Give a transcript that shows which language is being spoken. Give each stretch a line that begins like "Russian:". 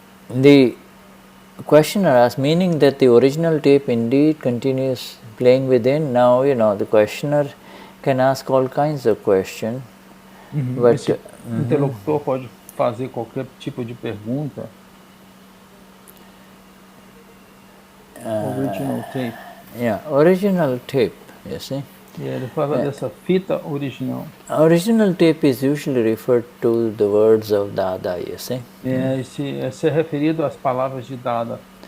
English: The questioner asks, meaning that the original tape indeed continues playing within. Now, you know, the questioner can ask all kinds of questions. But
Portuguese: esse interlocutor pode fazer qualquer tipo de pergunta.
English: Original tape. Yeah, original tape, you see.
Portuguese: Ele fala dessa fita original.
English: Original tape is usually referred to the words of Dada, you see.
Portuguese: Esse é referido às palavras de Dada.